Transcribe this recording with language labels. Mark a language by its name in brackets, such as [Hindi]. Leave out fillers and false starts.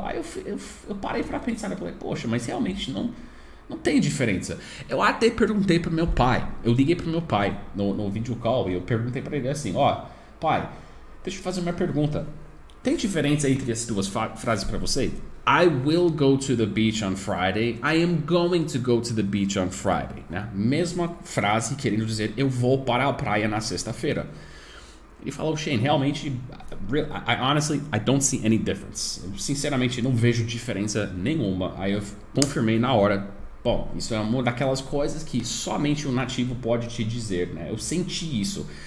[Portuguese] Aí eu parei para pensar, eu falei, poxa, mas realmente não tem diferença. Eu até perguntei para meu pai, eu liguei para meu pai no video call e eu perguntei para ele assim, pai, deixa eu fazer uma pergunta. Tem diferença entre as duas frases para você? [English] I will go to the beach on Friday. I am going to go to the beach on Friday. [Portuguese] Né? Mesma frase querendo dizer eu vou para a praia na sexta-feira. Ele falou, [English] Shane, realmente, I don't see any difference. [Portuguese] Eu, sinceramente, não vejo diferença nenhuma. Aí eu confirmei na hora. Bom, isso é uma daquelas coisas que somente um nativo pode te dizer, né? Eu senti isso.